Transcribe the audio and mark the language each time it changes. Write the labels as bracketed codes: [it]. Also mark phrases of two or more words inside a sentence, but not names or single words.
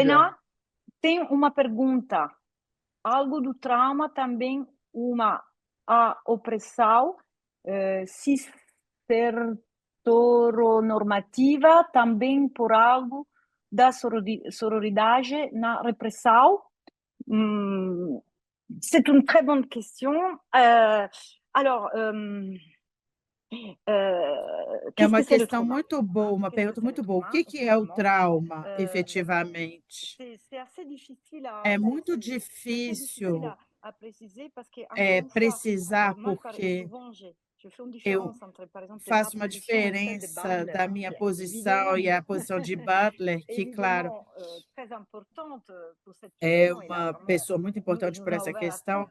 [pt] Benoit, tem uma pergunta. Algo do trauma também, a opressão, se ser heteronormativa também por algo da sororidade na repressão? [fr] C'est une très bonne question. Alors, [pt] É uma questão muito boa, uma pergunta muito boa. O que é o trauma, efetivamente? É muito difícil precisar, porque eu faço uma diferença da minha posição e a posição de Butler, que, claro, é uma pessoa muito importante por essa questão.